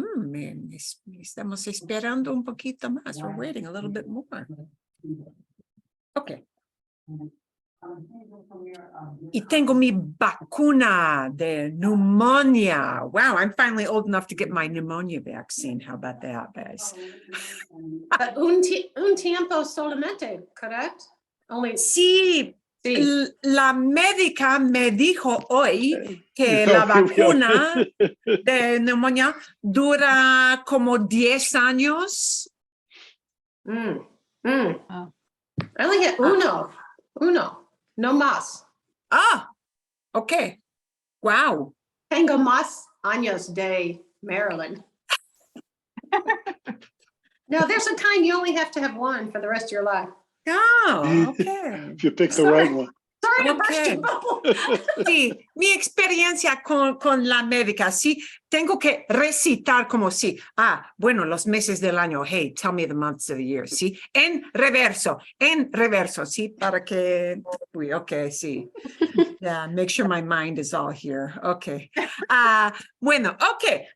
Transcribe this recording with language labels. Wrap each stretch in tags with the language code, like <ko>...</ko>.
<es>Bien, estamos esperando un poquito más.</es> <en>We're waiting a little bit more. Ok.</en> <es>Y tengo mi vacuna de pneumonia.</es> <en>Wow, I'm finally old enough to get my pneumonia vaccine. How about that, guys? But</en> <es>un tiempo solamente,</es> <en>correct? Only,</en> <es>Sí, sí. la médica me dijo hoy que la vacuna de neumonía dura como 10 años.</es> <en>I only get uno,</en> <es>no más.</es> <en>Ah, ok. Wow.</en> <es>Tengo más años de Maryland.</es> <en>No, there's a kind you only have to have one for the rest of your life. Oh, okay. If you pick the right one. Sorry to burst Okay. your bubble.</en> <es>Sí, mi experiencia con la médica, sí, tengo que recitar como sí. Bueno, los meses del año.</es> <en>Hey, tell me the months of the year,</en> <es>sí. En reverso, sí, para que, uy, ok, sí.</es> <en>Yeah, make sure my mind is all here. Okay. Bueno, okay.</en>